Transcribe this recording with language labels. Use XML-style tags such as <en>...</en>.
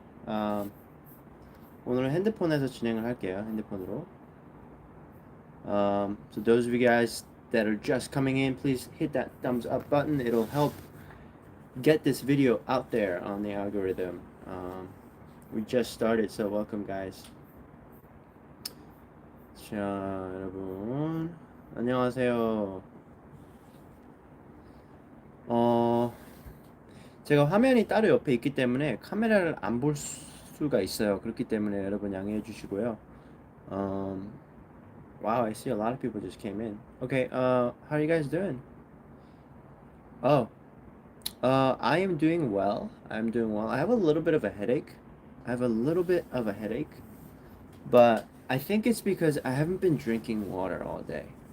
<ko>Um, 오늘은 핸드폰에서 진행을 할게요. 핸드폰으로.</ko> <en>So those of you guys that are just coming in, please hit that thumbs up button. It'll help get this video out there on the algorithm. We just started, so welcome guys.</en> <ko>자, 여러분 안녕하세요. 제가 화면이 따로 옆에 있기 때문에 카메라를 안 볼 수가 있어요. 그렇기 때문에 여러분 양해해 주시고요.</ko> <en>Wow, I see a lot of people just came in. Okay, how are you guys doing? Oh, I am doing well. I'm doing well. I have a little bit of a headache. I have a little bit of a headache, but I think it's because I haven't been drinking water all day.</en>